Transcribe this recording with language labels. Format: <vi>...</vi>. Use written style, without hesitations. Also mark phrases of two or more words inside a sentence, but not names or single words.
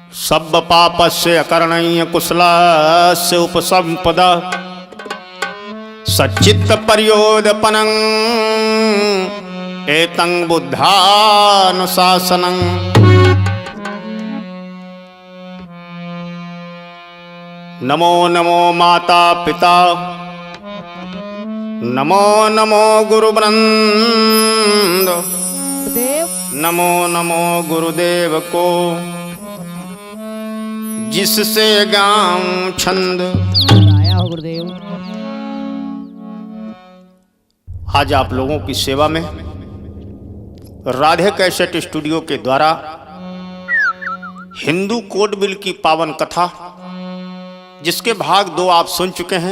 <pi>सब पापस्य अकरणीय कुशलस्य उपसंपदा सच्चित्त पर्योदपनं एतं बुद्धानुशासनं।</pi> <hi>नमो नमो माता पिता, नमो नमो गुरुवृंद, नमो नमो गुरुदेव को जिससे गाऊं छंद। गुरुदेव आज आप लोगों की सेवा में राधे कैसेट स्टूडियो के द्वारा हिंदू कोड बिल की पावन कथा, जिसके भाग 2 आप सुन चुके हैं।</hi>